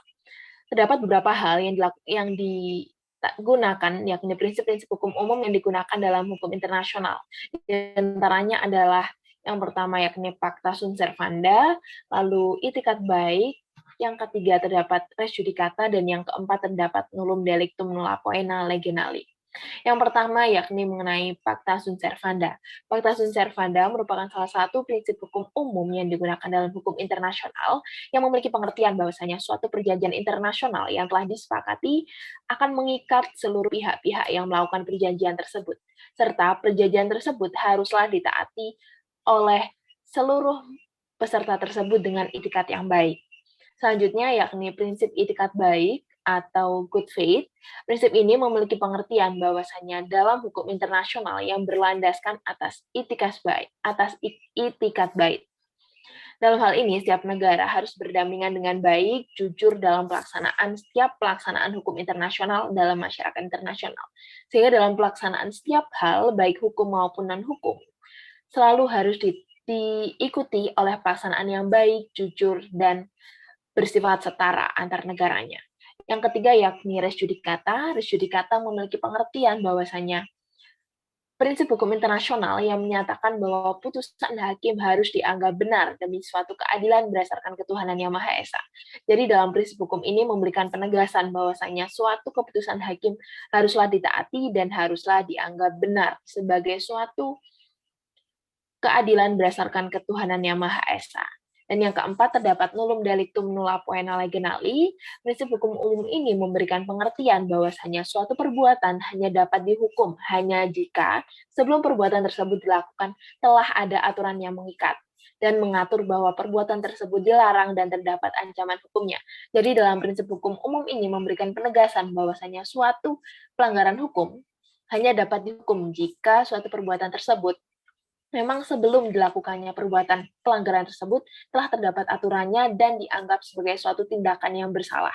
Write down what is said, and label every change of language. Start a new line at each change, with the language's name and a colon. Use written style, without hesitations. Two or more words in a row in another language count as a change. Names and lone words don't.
Indonesian: Terdapat beberapa hal yang digunakan, yakni prinsip-prinsip hukum umum yang digunakan dalam hukum internasional. Di antaranya adalah yang pertama yakni
Latin: Pacta Sunt Servanda,
Indonesian: lalu itikat baik, yang ketiga terdapat
Latin: res judicata,
Indonesian: dan yang keempat terdapat
Latin: nullum delictum nulla poena lege nali.
Indonesian: Yang pertama yakni mengenai
Latin: Pacta Sunt Servanda. Pacta Sunt Servanda
Indonesian: merupakan salah satu prinsip hukum umum yang digunakan dalam hukum internasional yang memiliki pengertian bahwasanya suatu perjanjian internasional yang telah disepakati akan mengikat seluruh pihak-pihak yang melakukan perjanjian tersebut, serta perjanjian tersebut haruslah ditaati oleh seluruh peserta tersebut dengan itikat yang baik. Selanjutnya yakni prinsip itikat baik atau
English: good faith.
Indonesian: Prinsip ini memiliki pengertian bahwasanya dalam hukum internasional yang berlandaskan atas itikat baik. Dalam hal ini, setiap negara harus berdampingan dengan baik, jujur dalam setiap pelaksanaan hukum internasional dalam masyarakat internasional. Sehingga dalam pelaksanaan setiap hal, baik hukum maupun non-hukum, selalu harus diikuti oleh pelaksanaan yang baik, jujur, dan bersifat setara antar negaranya. Yang ketiga yakni
Latin: res judicata. Res judicata
Indonesian: memiliki pengertian bahwasanya prinsip hukum internasional yang menyatakan bahwa putusan hakim harus dianggap benar demi suatu keadilan berdasarkan ketuhanan yang Maha Esa. Jadi dalam prinsip hukum ini memberikan penegasan bahwasanya suatu keputusan hakim haruslah ditaati dan haruslah dianggap benar sebagai suatu keadilan berdasarkan ketuhanan yang Maha Esa. Dan yang keempat, terdapat
Latin: nullum delictum nulla poena legenali.
Indonesian: Prinsip hukum umum ini memberikan pengertian bahwasanya suatu perbuatan hanya dapat dihukum hanya jika sebelum perbuatan tersebut dilakukan telah ada aturan yang mengikat dan mengatur bahwa perbuatan tersebut dilarang dan terdapat ancaman hukumnya. Jadi dalam prinsip hukum umum ini memberikan penegasan bahwasanya suatu pelanggaran hukum hanya dapat dihukum jika suatu perbuatan tersebut memang sebelum dilakukannya perbuatan pelanggaran tersebut telah terdapat aturannya dan dianggap sebagai suatu tindakan yang bersalah.